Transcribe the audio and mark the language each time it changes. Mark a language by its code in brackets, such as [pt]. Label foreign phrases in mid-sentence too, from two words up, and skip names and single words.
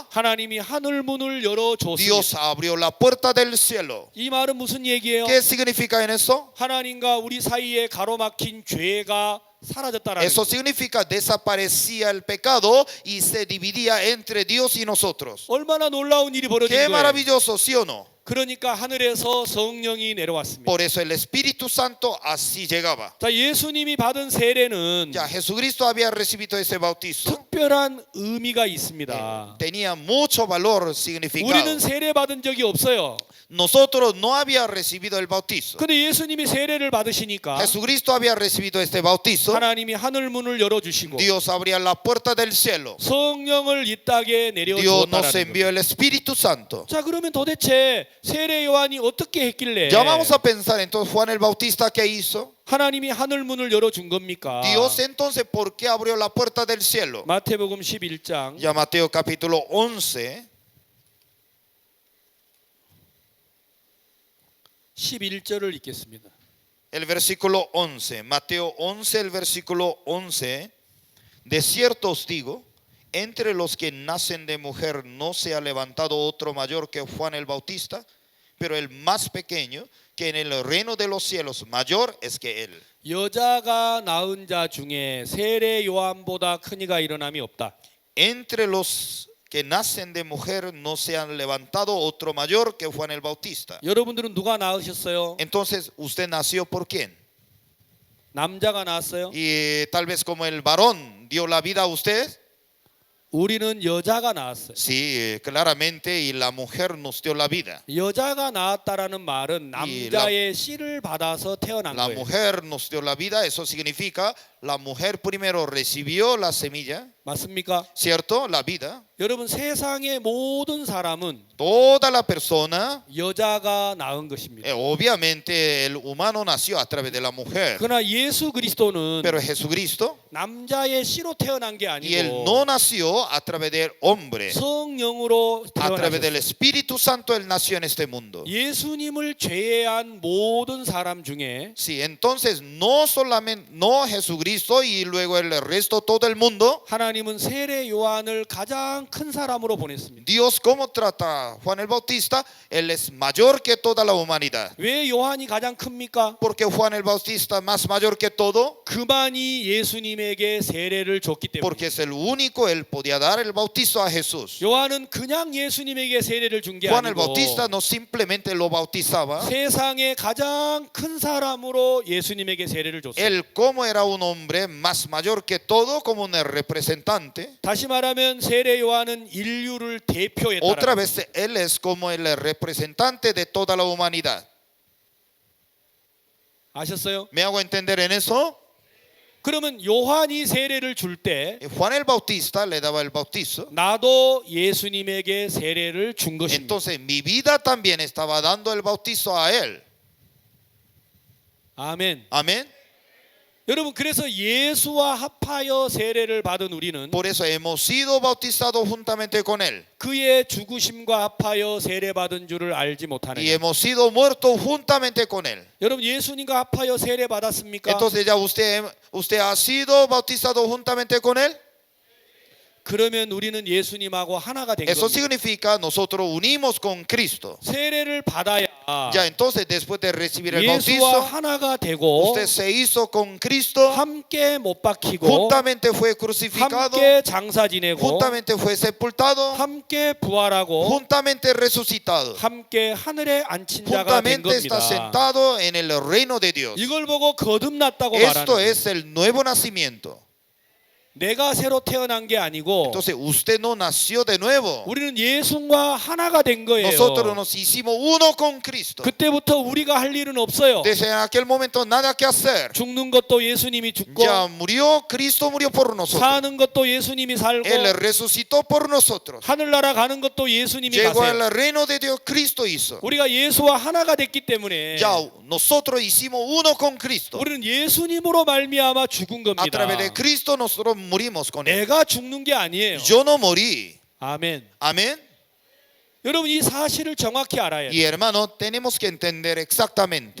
[ko] 하나님이 하늘 문을 열어줬습니다. [es] Dios abrió la puerta del cielo. [ko] 이 말은 무슨 얘기예요? [es] ¿Qué significa en eso? [ko] 하나님과 우리 사이에 가로막힌 죄가 사라졌다라는 [es] Eso [ko] 거예요. [es] significa desaparecía el pecado y se dividía entre Dios y nosotros. [ko] 얼마나 놀라운 일이 벌어진 [es] Qué [ko] 거예요. [es] maravilloso, ¿sí o no? [ko] 그러니까 하늘에서 성령이 내려왔습니다. [es] Por eso el Espíritu Santo así llegaba. [ko] 자, 예수님이 받은 세례는 [es] Ya Jesucristo había recibido ese bautizo. [ko] 특별한 의미가 있습니다. [es] tenía mucho valor, [ko] 우리는 [es] significado. [ko] 세례 받은 적이 없어요. [es] Nosotros no había recibido el bautizo. [ko] 근데 예수님이 세례를 받으시니까 [es] Jesucristo había recibido este bautizo. [ko] 하나님이 하늘 문을 열어주시고 [es] Dios abría la puerta del cielo. [ko] 성령을 이 땅에 내려 [es] Dios nos [ko] 주었다라는 [es] envió [ko] 거예요. [es] el Espíritu Santo. [ko] 자, 그러면 도대체 세례 요한이 어떻게 했길래 [es] Ya vamos a pensar entonces Juan el Bautista qué hizo. [ko] 하나님이 하늘 문을 열어준 겁니까? [es] Dios entonces ¿por qué abrió la puerta del cielo? [ko] 마태복음 11장 [es] Ya Mateo capítulo 11, [ko] 11절을 읽겠습니다. [es] el versículo 11. Mateo 11, el versículo 11. De cierto os digo, entre los que nacen de mujer no se ha levantado otro mayor que Juan el Bautista, pero el más pequeño que en el reino de los cielos mayor es que él. [ko] 여자가 낳은 자 중에 세례 요한보다 큰 이가 일어남이 없다. [es] Entre los que nacen de mujer no se han levantado otro mayor que Juan el Bautista. [ko] 여러분들은 누가 낳으셨어요? [es] Entonces, ¿usted nació por quién? [ko] 남자가 낳았어요? [es] Y tal vez como el varón dio la vida a usted. [ko] 우리는 여자가 낳았어요. [es] Sí, claramente, y la mujer nos dio la vida. [ko] 여자가 낳았다라는 말은 남자의 씨를 받아서 태어난 [es] La [ko] 거예요. [es] mujer nos dio la vida, eso significa la mujer primero recibió la semilla, [ko] 맞습니까? [es] ¿cierto? La vida. [ko] 여러분, 세상의 모든 사람은 [es] Toda la persona, [ko] 여자가 낳은 것입니다. [es] obviamente el humano nació a través de la mujer, [ko] 그러나 예수 그리스도는 [es] pero Jesucristo, [ko] 남자의 씨로 태어난 게 [es] y él [ko] 아니고 [es] no nació a través del hombre, [ko] 성령으로 [es] a través del [ko] 태어나셨어요. [es] Espíritu Santo él nació en este mundo. [ko] 예수님을 제외한 모든 사람 중에 [es] Sí, entonces no solamente, no Jesucristo y luego el resto, todo el mundo, [ko] 하나님은 세례 요한을 가장 큰 사람으로 보냈습니다. [es] Dios cómo trata a Juan el Bautista, él es mayor que toda la humanidad. [ko] 왜 요한이 가장 큽니까? [es] Porque Juan el Bautista más mayor que todo, [ko] 그만이 예수님에게 세례를 줬기 때문에. [es] porque es el único, él podía dar el bautizo a Jesús. [ko] 요한은 그냥 예수님에게 세례를 준 게 [es] Juan el [ko] 아니고 [es] Bautista no simplemente lo bautizaba, [ko] 세상의 가장 큰 사람으로 예수님에게 세례를 줬어요. [es] él como era un hombre más mayor que todo, como un representante. [ko] 다시 말하면 세례 요한은 인류를 대표했다. [es] Otra vez, él es como el representante de toda la humanidad. [ko] 아셨어요? [es] ¿Me hago entender en eso? [ko] 그러면 요한이 세례를 줄 때 [es] Juan el Bautista le daba el bautizo. [ko] 나도 예수님에게 세례를 준 것입니다. [es] Entonces mi vida también estaba dando el bautizo a él. [ko] 아멘. [es] Amén. [ko] 여러분, 그래서 예수와 합하여 세례를 받은 우리는 [es] Por eso hemos sido bautizados juntamente con él. [ko] 그의 죽으심과 합하여 세례 받은 줄을 알지 [es] Y [ko] 못하느냐. [es] hemos sido muertos juntamente con él. [ko] 여러분, 예수님과 합하여 세례 받았습니까? [es] Entonces ya usted ha sido bautizado juntamente con él. [ko] 그러면 우리는 예수님하고 하나가 된 [es] Eso [ko] 겁니다. [es] significa nosotros unimos con Cristo. [ko] 세례를 받아야 [es] Ya entonces después de recibir el [ko] 예수와 [es] bautizo, [ko] 하나가 되고 [es] usted se hizo con Cristo, [ko] 함께 못 박히고 [es] juntamente fue crucificado, [ko] 함께 장사 지내고 [es] juntamente fue sepultado, [ko] 함께 부활하고 [es] juntamente resucitado, [ko] 함께 하늘에 앉힌 자가 된 [es] juntamente está [ko] 겁니다. [es] sentado en el reino de Dios. [ko] 이걸 보고 거듭났다고 [es] Esto [ko] 말하는 [es] es el nuevo nacimiento. [ko] 내가 새로 태어난 게 아니고 [es] Entonces usted no nació de nuevo. [ko] 우리는 예수와 하나가 된 거예요. [es] Nosotros nos hicimos uno con Cristo. [ko] 그때부터 우리가 할 일은 없어요. [es] Desde aquel momento nada que hacer. [ko] 죽는 것도 예수님이 죽고 [es] Ya murió, Cristo murió por nosotros. [ko] 사는 것도 예수님이 살고 [es] Él resucitó por nosotros. [ko] 하늘나라 가는 것도 예수님이 [es] Llegó [ko] 가세요. [es] al reino de Dios, Cristo hizo. [ko] 우리가 예수와 하나가 됐기 때문에 [es] Ya nosotros hicimos uno con Cristo. [ko] 우리는 예수님으로 말미암아 죽은 [es] A [ko] 겁니다. [es] través de Cristo nosotros morimos con Él. [ko] 내가 죽는 게 아니에요. [es] Yo no morí. [ko] 아멘. [es] Amén. [ko] 여러분, 이 사실을 정확히 알아야 [es] Y [ko] 돼요. [es] hermano, tenemos que entender exactamente.